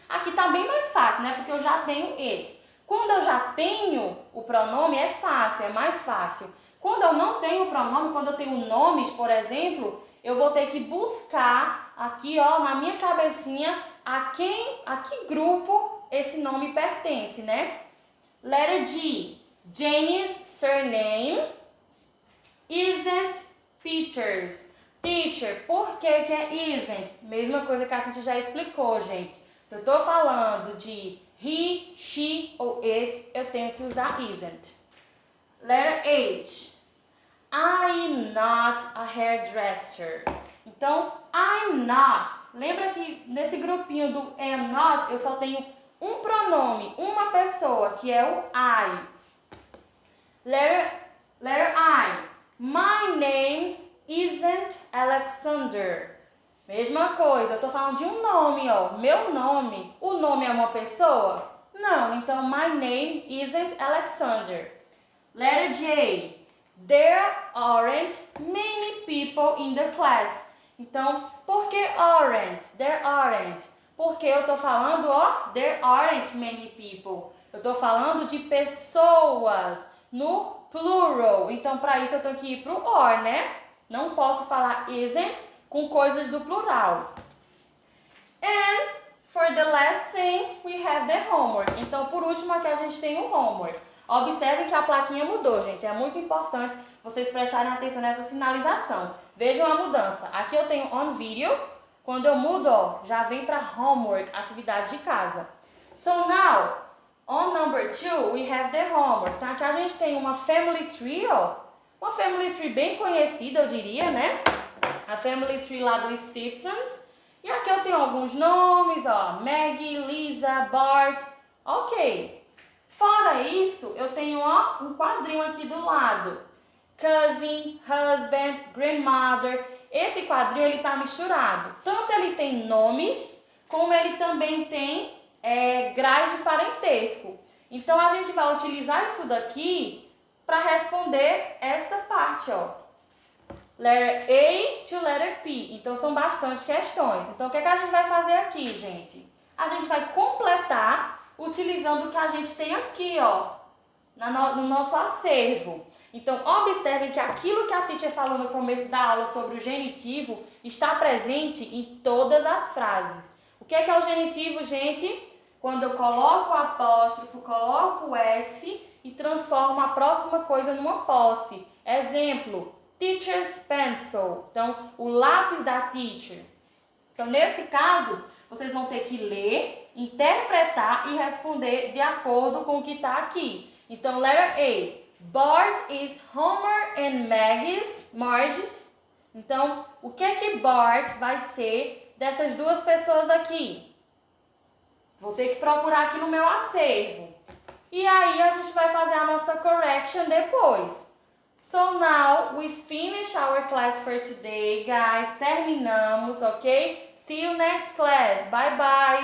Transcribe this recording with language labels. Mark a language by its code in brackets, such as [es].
[pt] Aqui tá bem mais fácil, né? Porque eu já tenho it. Quando eu já tenho o pronome, é fácil, é mais fácil. Quando eu não tenho o pronome, quando eu tenho nomes, por exemplo, eu vou ter que buscar aqui, ó, na minha cabecinha, a que grupo esse nome pertence, né? [en] Letter G. Janie's surname isn't Peters. [pt] Teacher, por que que é isn't? Mesma coisa que a teacher já explicou, gente. Se eu estou falando de he, she ou it, eu tenho que usar isn't. [en] Letter H. I'm not a hairdresser. [pt] Então, I'm not. Lembra que nesse grupinho do am not, eu só tenho um pronome, uma pessoa, que é o I. [en] Letter I. My name isn't Alexander. [pt] Mesma coisa, eu tô falando de um nome, ó. Meu nome. O nome é uma pessoa? Não, então [en] my name isn't Alexander. Letter J. There aren't many people in the class. [pt] Então, por que aren't? [en] There aren't. [pt] Porque eu tô falando, ó, [en] there aren't many people. [pt] Eu tô falando de pessoas no plural. Então, para isso eu tenho que ir pro or, né? Não posso falar isn't com coisas do plural. [en] And for the last thing, we have the homework. [pt] Então, por último, aqui a gente tem o homework. Observem que a plaquinha mudou, gente. É muito importante vocês prestarem atenção nessa sinalização. Vejam a mudança. Aqui eu tenho [en] on video. [pt] Quando eu mudo, ó, já vem para homework, atividade de casa. [en] So now, on number 2, we have the homework. [pt] Então, aqui a gente tem uma family tree, ó. Uma family tree bem conhecida, eu diria, né? A family tree lá dos Simpsons. E aqui eu tenho alguns nomes, ó. Maggie, Lisa, Bart. Ok. Fora isso, eu tenho, ó, um quadrinho aqui do lado. [en] Cousin, husband, grandmother. [pt] Esse quadrinho, ele tá misturado. Tanto ele tem nomes, como ele também tem graus de parentesco. Então, a gente vai utilizar isso daqui para responder essa parte, ó. [en] Letter A to letter P. Então, são bastante questões. [pt] Então, o que é que a gente vai fazer aqui, gente? A gente vai completar utilizando o que a gente tem aqui, ó, no nosso acervo. Então, observem que aquilo que a teacher falou no começo da aula sobre o genitivo está presente em todas as frases. O que é o genitivo, gente? Quando eu coloco o apóstrofo, coloco o S e transformo a próxima coisa numa posse. Exemplo, [en] teacher's pencil. [pt] Então, o lápis da teacher. Então, nesse caso, vocês vão ter que ler, interpretar e responder de acordo com o que está aqui. Então, letter A. [en] Bart is Homer and Marge's. [pt] Então, o que é que Bart vai ser dessas duas pessoas aqui? Vou ter que procurar aqui no meu acervo. E aí, a gente vai fazer a nossa correction depois. [en] So now, we finish our class for today, guys. [pt] Terminamos, [en] ok? See you next class. Bye, bye.